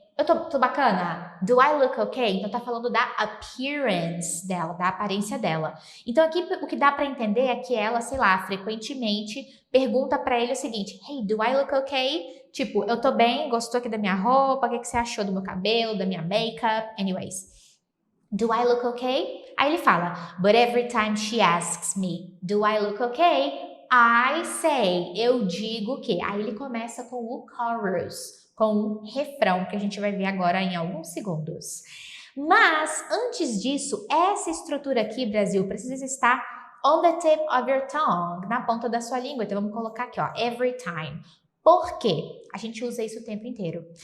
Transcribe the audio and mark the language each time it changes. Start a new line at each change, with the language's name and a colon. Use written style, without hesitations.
Portuguese: Eu tô bacana?
English: Do I look okay?
Portuguese: Então, tá falando da appearance dela, da aparência dela. Então, aqui o que dá pra entender é que ela, sei lá, frequentemente pergunta pra ele o seguinte,
English: hey, do I look okay?
Portuguese: Tipo, eu tô bem, gostou aqui da minha roupa, o que você achou do meu cabelo, da minha makeup?
English: Anyways, do I look okay?
Portuguese: Aí ele fala,
English: but every time she asks me, do I look okay? I say,
Portuguese: eu digo que. Aí ele começa com o chorus, com o refrão, que a gente vai ver agora em alguns segundos. Mas, antes disso, essa estrutura aqui, Brasil, precisa estar
English: on the tip of your tongue,
Portuguese: na ponta da sua língua. Então, vamos colocar aqui, ó,
English: every time.
Portuguese: Por quê? A gente usa isso o tempo inteiro.